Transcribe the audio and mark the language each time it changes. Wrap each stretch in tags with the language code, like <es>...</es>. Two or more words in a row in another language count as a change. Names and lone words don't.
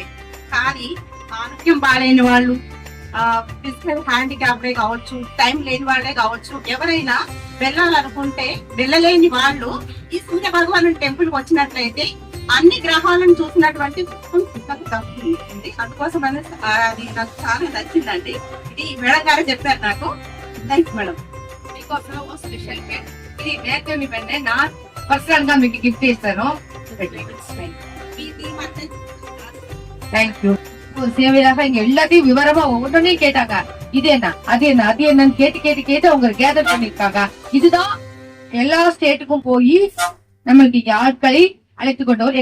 <te>కానీ ఆరోగ్యం బాగాలేని వాళ్ళు,</te> <en>physical handicapped</en> <te>కావచ్చు, టైం లేని వాళ్ళే కావచ్చు, ఎవరైనా వెళ్ళాలనుకుంటే వెళ్ళలేని వాళ్ళు ఈ సూర్య భగవాన్ టెంపుల్ కి వచ్చినట్లయితే అన్ని గ్రహాలను చూసినటువంటి ఉంటుంది. అందుకోసం అది నాకు చాలా నచ్చిందండి. ఇది మేడం గారు చెప్పారు నాకు.</te> <en>thanks madam.</en> <te>మీకోసం</te> <en>special pen.</en> <te>ఇది నేర్చుకుని పెన్నే నా పర్సనల్ గా మీకు గిఫ్ట్ ఇస్తాను.</te> <en>தேங்க்யூ.</en> <ta>சேவையாக இங்க எல்லாத்தையும் விவரமா ஒவ்வொன்றையும் கேட்டாங்க. இது என்ன, அது என்ன, அது என்னன்னு கேட்டு அவங்க கேதர் பண்ணிருக்காங்க. இதுதான் எல்லா ஸ்டேட்டுக்கும் போய் நம்மளுக்கு இங்க ஆட்களை அழைத்து கொண்டவர்.</ta>